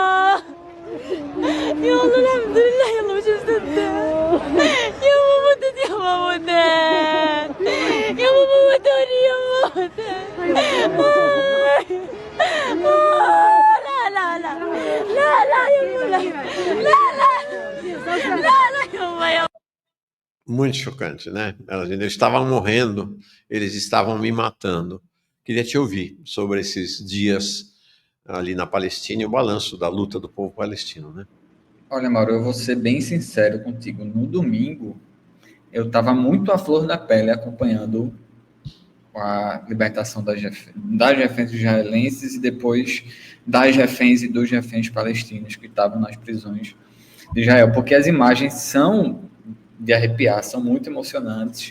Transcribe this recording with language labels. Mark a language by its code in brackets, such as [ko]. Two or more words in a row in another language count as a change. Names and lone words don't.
[ar] يا الله الحمد لله يلا مش مصدق يا ماما مدت يا ماما مدت يا ماما مدوني يا ماما مدت لا لا لا لا لا يا ماما لا لا لا لا يا ماما. [pt] Muito chocante, né? Eles estavam morrendo, eles estavam me matando. Queria te ouvir sobre esses dias ali na Palestina e o balanço da luta do povo palestino, né? Olha, Mauro, eu vou ser bem sincero contigo. No domingo, eu estava muito à flor da pele acompanhando a libertação das reféns israelenses e depois das reféns e dos reféns palestinos que estavam nas prisões de Israel, porque as imagens são de arrepiar, são muito emocionantes.